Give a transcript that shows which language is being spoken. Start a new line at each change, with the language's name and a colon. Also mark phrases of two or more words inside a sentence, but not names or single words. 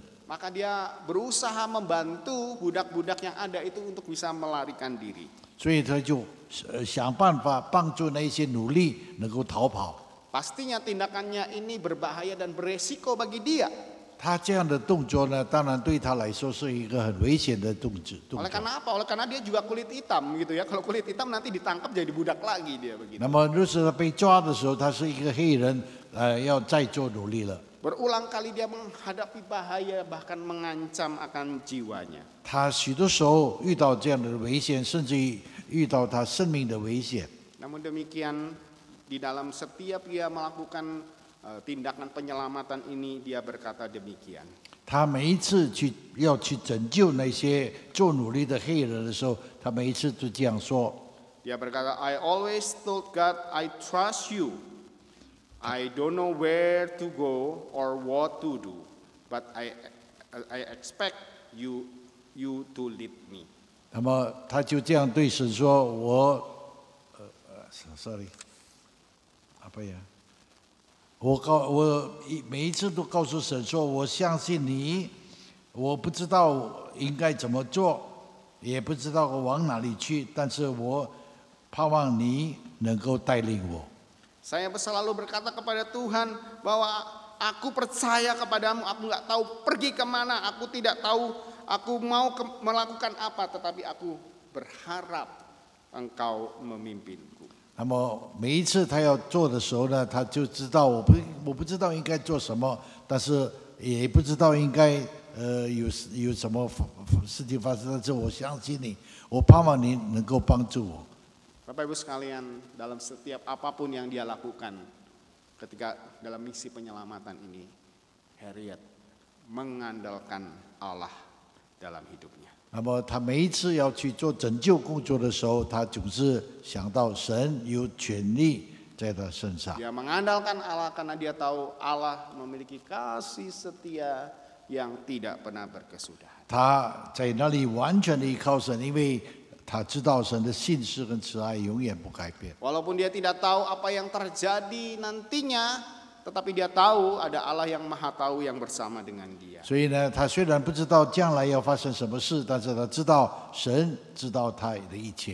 Indonesian: Maka dia berusaha membantu budak-budak yang ada itu untuk bisa melarikan diri.
Chinese: 所以他就想办法帮助那些奴隶能够逃跑。
Indonesian: Pastinya tindakannya ini berbahaya dan beresiko bagi dia.
Chinese: 他这样的动作呢，当然对他来说是一个很危险的动作。
Indonesian: Oleh karena apa? Oleh karena dia juga kulit hitam gitu ya. Kalau kulit hitam nanti ditangkap jadi budak lagi dia begitu.
Chinese: 那么，如果他被抓的时候，他是一个黑人，要再做奴隶了。
Indonesian: Berulang kali dia menghadapi bahaya bahkan mengancam akan jiwanya.
Chinese: 他许多时候遇到这样的危险，甚至于遇到他生命的危险。
Indonesian: Namun demikian di dalam setiap dia melakukan tindakan penyelamatan ini dia berkata demikian.
Chinese: 他每一次要去拯救那些做奴隶的黑人的时候，他每一次都这样说。
Indonesian: Dia berkata,
English: I always told God, I trust you. I don't know where to go or what to do, but I expect you to lead me.
Chinese: 那么他就这样对神说：
Indonesian: “sorry， apa ya？
Chinese: 我每一次都告诉神说，我相信你，我不知道应该怎么做，也不知道我往哪里去，但是我盼望你能够带领我。”
Indonesian: Saya selalu berkata kepada Tuhan bahwa aku percaya kepadamu, aku nggak tahu pergi kemana, aku tidak tahu aku mau melakukan apa, tetapi aku berharap Engkau memimpinku.
Chinese: 那么每一次他要做的时候呢，他就知道我不知道应该做什么，但是也不知道应该有什么事情发生，但是我相信你，我盼望你能够帮助我。
Indonesian: Bapak Ibu sekalian, dalam setiap apapun yang dia lakukan ketika dalam misi penyelamatan ini, Harriet mengandalkan Allah dalam hidupnya.
Chinese: 那么他每一次要去做拯救工作的时候，他总是想到神有权利在他身上。
Indonesian: Dia mengandalkan Allah karena dia tahu Allah memiliki kasih setia yang tidak pernah berkesudahan.
Chinese: 他在那里完全的依靠神，因为他知道神的信实跟慈爱永远不改变。
Indonesian: Walaupun dia tidak tahu apa yang terjadi nantinya, tetapi dia tahu ada Allah yang Maha Tahu yang bersama dengan dia.
Chinese: 所以呢，他虽然不知道将来要发生什么事，但是他知道神知道他的一切。